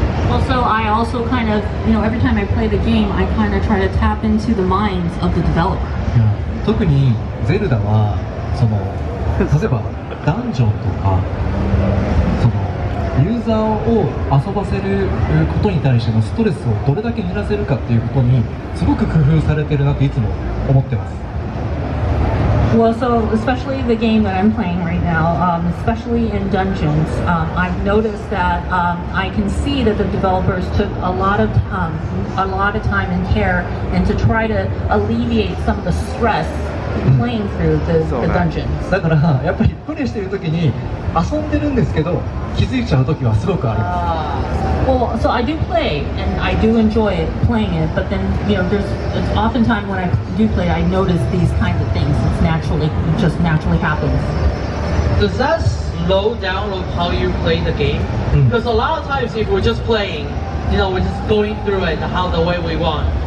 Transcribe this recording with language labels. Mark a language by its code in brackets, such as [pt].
[en] Also, I also kind of, every time I play the game, I kind of try to tap into the minds of the developer. [ja] 特にゼルダは例えばダンジョンとかユーザーを遊ばせることに対してのストレスをどれだけ減らせるかっていうことにすごく工夫されてるなといつも思ってます。 [en] Well, so especially the game that I'm playing right now, especially in dungeons, I've noticed that I can see that the developers took a lot of time and care and to try to alleviate some of the stress playing through the dungeons. [ja] だからやっぱりプレイしてる時に遊んでるんですけど気づいちゃう時はすごくあります。 [en] Well, so I do play and I do enjoy playing it, but then it's oftentimes when I do play, I notice these kinds of things. It just naturally happens. Does that slow down of how you play the game? Because a lot of times if we're just playing, we're just going through it the way we want.